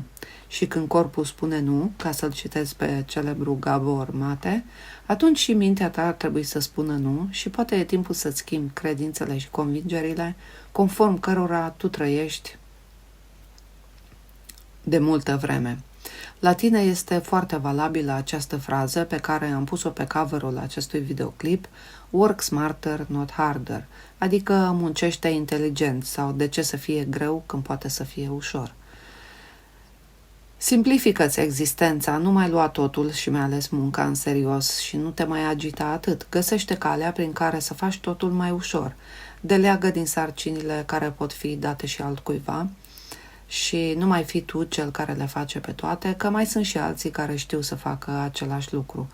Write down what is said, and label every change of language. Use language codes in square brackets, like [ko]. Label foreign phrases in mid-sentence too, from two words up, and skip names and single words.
[ro] Și când corpul spune nu, ca să-l citesc pe celebru Gabor Mate, atunci și mintea ta ar trebui să spună nu și poate e timpul să-ți schimbi credințele și convingerile conform cărora tu trăiești de multă vreme. La tine este foarte valabilă această frază pe care am pus-o pe cover-ul acestui videoclip, [en] work smarter, not harder, [ro] adică muncește inteligent sau de ce să fie greu când poate să fie ușor. Simplifică-ți existența, nu mai lua totul și mai ales munca în serios și nu te mai agita atât. Găsește calea prin care să faci totul mai ușor. Deleagă din sarcinile care pot fi date și altcuiva și nu mai fi tu cel care le face pe toate, că mai sunt și alții care știu să facă același lucru.